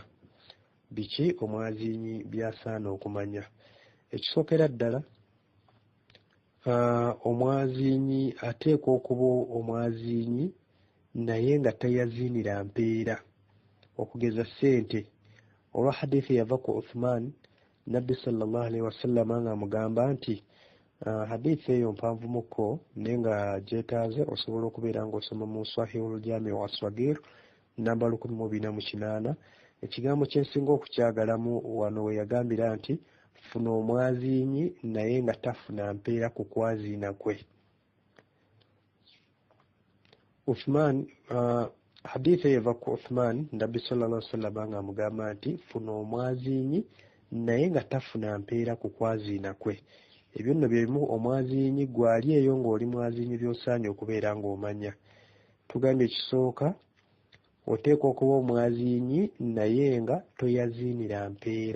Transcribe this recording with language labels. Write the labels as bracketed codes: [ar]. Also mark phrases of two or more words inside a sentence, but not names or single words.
[lg] Biki omwaziinyi by'asaana okumanya? Ekisookera ddala omwaziinyi ateekwa okuba omwaziinyi naye nga tayaziinira mpeera, okugeza ssente. Olwa hadithi yava ku Uthman, Nabbi [ar] صلى الله عليه وسلم [lg] nga amugamba nti hadithi eyo mpanvumuko naye nga gyetaaze osobola okubeera ng'osoma mu Sahihul Jami' as-Saghir namba 148. Ekigambo kyensinga okukyagalamu wano we yagambira nti funa omwaziinyi naye nga tafuna mpeera ku kwaziina kwe. Uthman, hadithi eva ku Uthman, Nabbi [ar] صلى الله عليه وسلم [lg] nga amugamba nti funa omwaziinyi naye nga tafuna mpeera ku kwaziina kwe. Ebyo nno byemu omwaziinyi gwali eyo ng'oli mwaziinyi by'osaanye okubeera ng'omanya. Tugambye ekisooka oteekwa okuba omwaziinyi naye nga toyaziinira mpeera.